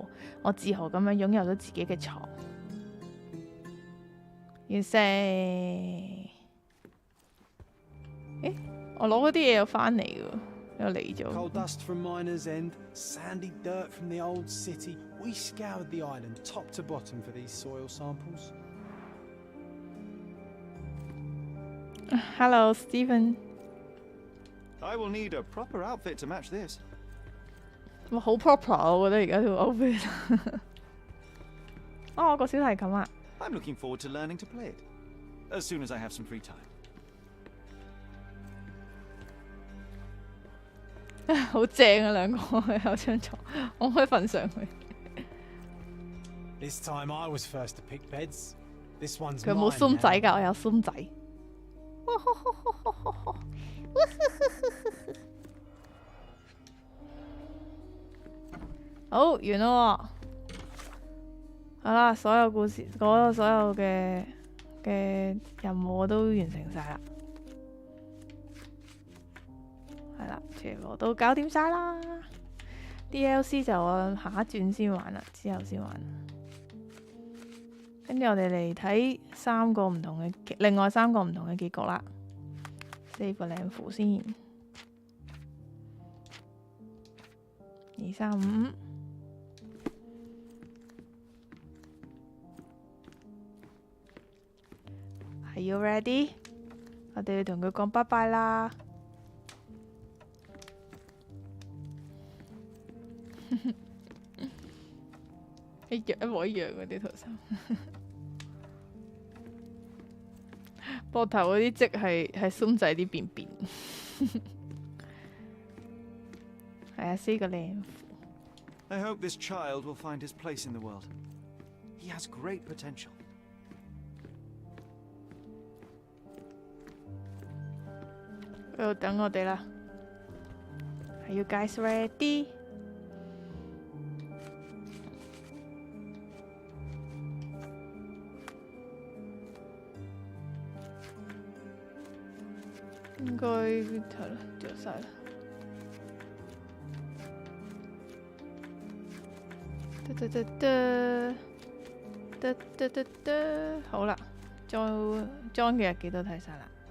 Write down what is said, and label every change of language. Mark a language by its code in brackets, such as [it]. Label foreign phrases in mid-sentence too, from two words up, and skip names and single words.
[yue] 我自豪咁樣擁有咗自己嘅床。要食？誒，我攞嗰啲嘢又翻嚟喎，又嚟咗。 [en] Coal dust from Miner's End, sandy dirt from the old city. We scoured the island top to bottom for these soil samples. Hello, Stephen. I will need a proper outfit to match this. [yue] 哇，好 proper 我覺得而家條 outfit。哦，個小提琴啊！ [en] I'm looking forward to learning to play it as soon as I have some free time. [yue] 好正啊，兩個有張床，我可以瞓上去。 [en] This time I was first to pick beds. This one's [yue] 佢冇 [en] mine [yue] 孫仔 [en] now. [yue] 㗎，我有孫仔。好，完咯喎。好啦，所有故事所有嘅任務我都完成晒啦。係啦，全部都搞掂晒啦。DLC 就我下一轉先玩啦，之後先玩。跟住我哋嚟睇另外3個唔同嘅結局啦。save 個靚符先 ，2、3、5。 [en] Are you ready？ [yue] 我哋要同佢講拜拜啦。一模一樣嗰啲圖衫。膊頭嗰啲織係鬆仔啲便便。係啊，4個靚符。 [en] I hope this child will find his place in the world. He has great potential. [yue] 喺度等我哋啦。 [en] Are you guys ready？ [yue] 應該係啦，着晒啦。好啦，裝嘅日記都睇晒啦。